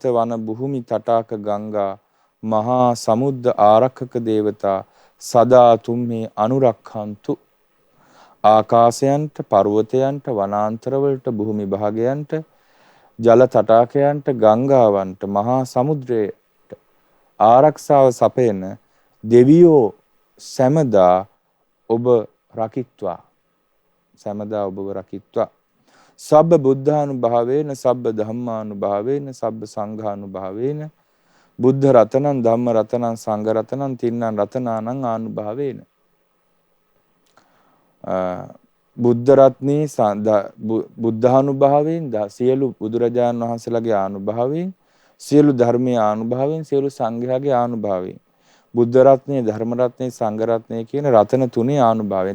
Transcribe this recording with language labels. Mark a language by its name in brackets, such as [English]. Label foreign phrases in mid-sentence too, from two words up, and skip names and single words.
[Pali] වන භූමි තටාක ගංගා මහා සමුද්ද ආරක්ෂක දේවතා සදා තුම්හි අනුරක්ඛන්තු [Sinhala] ආකාශයන්ට පර්වතයන්ට වනාන්තරවලට භූමි භාගයන්ට ජල තටාකයන්ට ගංගාවන්ට මහා සමුද්‍රයට ආරක්ෂාව සපයන දෙවියෝ සෑමදා ඔබ රකිත්වා [Pali] සබ්බ බුද්ධානුභාවේන සබ්බ ධම්මානුභාවේන සබ්බ සංඝානුභාවේන බුද්ධ රතනං ධම්ම රතනං සංඝ රතනං තින්නං රතනානං ආනුභාවේන [Sinhala] බුද්ධ රත්නේ බුද්ධානුභාවයෙන් සියලු බුදුරජාණන් වහන්සේලාගේ ආනුභාවයෙන් සියලු ධර්මයේ ආනුභාවයෙන් සියලු සංඝයාගේ ආනුභාවයෙන් බුද්ධ රත්නේ ධර්ම රත්නේ සංඝ රත්නේ කියන රතන තුනේ ආනුභාවයෙන්.